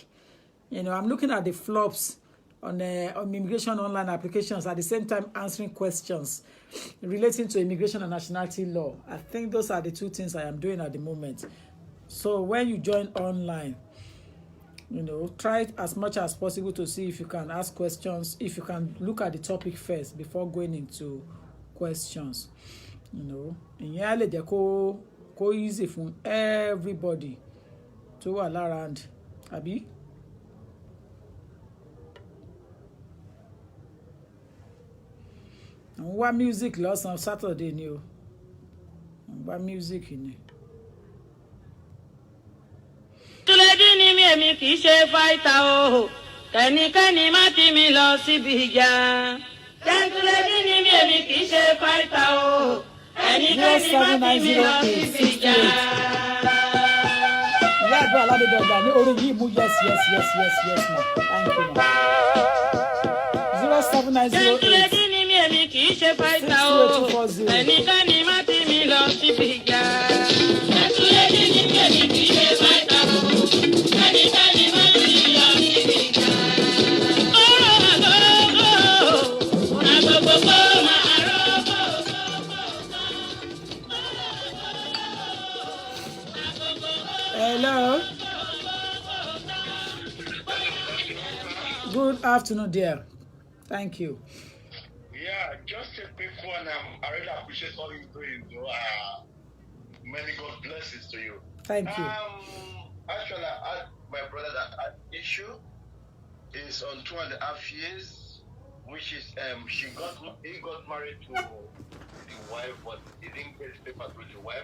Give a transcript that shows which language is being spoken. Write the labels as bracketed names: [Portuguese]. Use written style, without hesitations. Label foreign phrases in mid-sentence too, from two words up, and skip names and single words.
[English] You know, I'm looking at the flops on immigration online applications, at the same time answering questions relating to immigration and nationality law. I think those are the two things I am doing at the moment. So when you join online, you know, try as much as possible to see if you can ask questions, if you can look at the topic first before going into questions. You know, [Yoruba] ìyẹn á lè jẹ́ kó easy fún everybody tó wà around, àbí? Àwọn wá music lọ́sàn-án Saturday ni o. Àwọn wá music ni. Túlẹ̀dí ni mi èmi kì í ṣe fáìtà o, kẹ́nikẹ́ni má tì mí lọ síbi ìjà. Túlẹ̀dí ni mi èmi kì í ṣe fáìtà o, kẹ́nikẹ́ni má tì mí lọ síbi ìjà. Ìyá àgbà Aládédọ̀gbà ní orí yìí mú yes ma. [English] Thank you ma. 07908. [Yoruba] Túlẹ̀dí ni mi èmi kì í ṣe fáìtà o, kẹ́nikẹ́ni má tì mí lọ síbi ìjà. Túlẹ̀dí ni mi èmi kì í ṣe fáìtà o. [English] Hello. Good afternoon, dear. Thank you. Yeah, just a quick one. I really appreciate all you're doing. Many God blessings to you. Thank you. Actually, my brother that issue is on 2.5 years, which is he got married to the wife, but he didn't get paper to the wife.